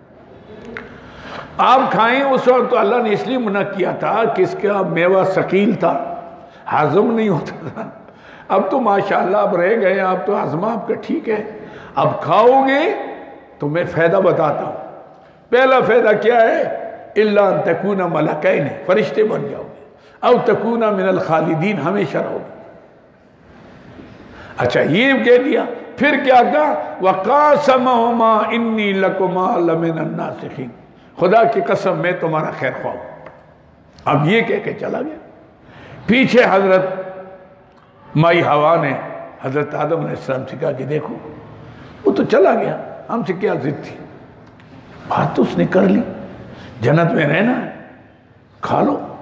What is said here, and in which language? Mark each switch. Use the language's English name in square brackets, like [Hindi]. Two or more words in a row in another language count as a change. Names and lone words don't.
[Urdu] آپ کھائیں اس وقت تو اللہ نے اس لیے منع کیا تھا کہ اس کا میوہ ثقیل تھا، ہضم نہیں ہوتا تھا۔ اب تو ماشاءاللہ اب رہ گئے، اب تو ہضمہ آپ کا ٹھیک ہے، اب کھاؤ گے تو میں فائدہ بتاتا ہوں۔ پہلا فائدہ کیا ہے؟ [Arabic] الا ان تکون ملکین، [Urdu] فرشتے بن جاؤ گے، [Arabic] او تکون من الخالدین، [Urdu] ہمیشہ رہو گے۔ اچھا یہ کہہ دیا، پھر کیا کہا؟ [Arabic] وقاسمہما انی لکما لمن الناصحین، [Urdu] خدا کی قسم میں تمہارا خیر خواہ ہوں۔ اب یہ کہہ کے چلا گیا۔ پیچھے حضرت مائی حوا نے حضرت آدم علیہ السلام سے کہا کہ دیکھو وہ تو چلا گیا، ہم سے کیا ضد تھی، بات تو اس نے کر لی، جنت میں رہنا ہے، کھا لو۔